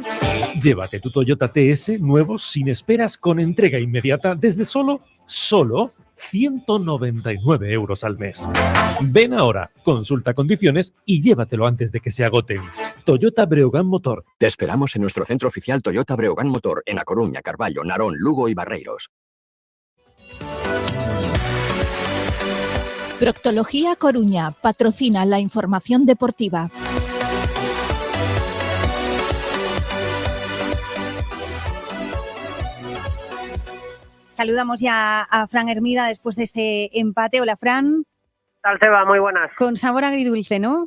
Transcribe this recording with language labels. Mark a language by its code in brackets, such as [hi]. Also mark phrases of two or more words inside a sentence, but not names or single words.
[es] Llévate tu Toyota TS nuevo sin esperas con entrega inmediata desde solo 199 euros al mes. Ven ahora, consulta condiciones y llévatelo antes de que se agoten. Toyota Breogán Motor. Te esperamos en nuestro centro oficial Toyota Breogán Motor en A Coruña, Carballo, Narón, Lugo y Barreiros. Proctología Coruña patrocina la información deportiva. Saludamos ya a Fran Hermida después de este empate. Hola, Fran. ¿Qué tal, Seba? Muy buenas. Con sabor agridulce, ¿no?